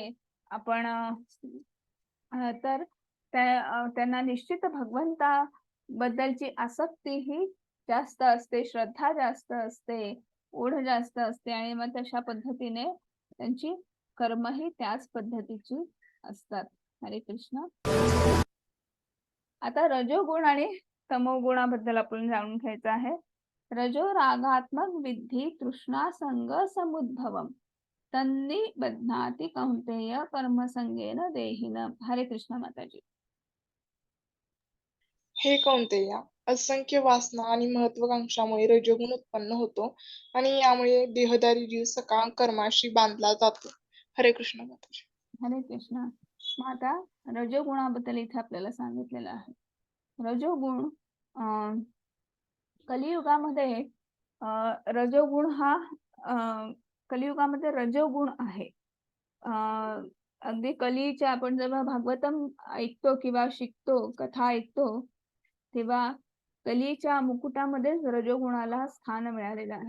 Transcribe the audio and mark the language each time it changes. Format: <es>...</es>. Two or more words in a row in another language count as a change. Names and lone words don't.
<mr>आपण तर त्यांना निश्चित भगवंताबद्दलची आसक्ती ही जास्त असते, श्रद्धा जास्त असते, ओढ जास्त असते आणि मग तशा पद्धतीने त्यांची कर्मही त्याच पद्धतीची असतात. हरे कृष्ण. आता रजोगुण आणि तमोगुणाबद्दल आपण जाणून घ्यायचं आहे.</mr> <sa>रजो रागात्मक विद्धी तृष्णा संग समुद्भवम तन्नी बध्नाती कौंतेय कर्मसंगेन देहिन.</sa> <mr>हरे कृष्ण माताजी. हे कौंतेया, असंख्य वासना आणि महत्वाकांक्षामुळे रजोगुण उत्पन्न होतो आणि यामुळे देहधारी जीव सकाम कर्माशी बांधला जातो. हरे कृष्ण माताजी. हरे कृष्ण. मग आता रजोगुणाबद्दल इथे आपल्याला सांगितलेलं आहे. रजोगुण कलियुगामध्ये रजोगुण हा कलियुगामध्ये रजोगुण आहे. अगदी कलीच्या आपण जेव्हा भागवतम ऐकतो किंवा शिकतो, कथा ऐकतो, तेव्हा कलीच्या मुकुटामध्येच रजोगुणाला स्थान मिळालेलं आहे.</mr>